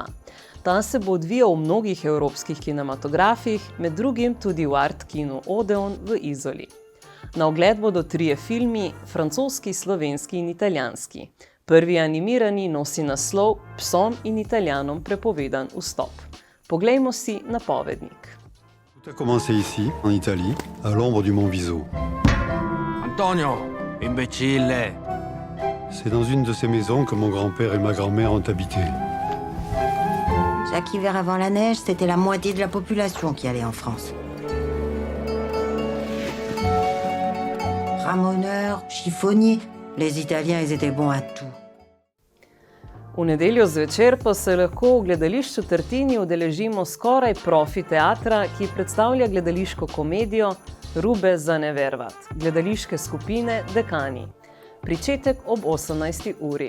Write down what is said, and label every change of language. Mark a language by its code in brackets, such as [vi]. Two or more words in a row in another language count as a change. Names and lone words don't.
[sl] Ta se bo odvijal v mnogih evropskih kinematografih, med drugim tudi v art kinu Odeon v Izoli. Na ogled bodo 3 filmi, francoski, slovenski in italijanski. Prvi animirani nosi naslov Psom in Italijanom prepovedan vstop. Poglejmo si napovednik. [fr] Tout a commencé ici, en Italie, à l'ombre du mont Viso. Antonio! Imbécile! C'est dans une de ces maisons que mon grand-père et ma grand-mère ont habité. Chaque hiver avant la neige, c'était la moitié de la population qui allait en France. Ramoneurs, chiffonniers, les Italiens, ils étaient bons à tout. [sl] V nedeljo zvečer pa se lahko v gledališču Trtini udeležimo skoraj profi teatra, ki predstavlja gledališko komedijo Rube za nevervat, gledališke skupine Dekani. Pričetek ob 18. uri.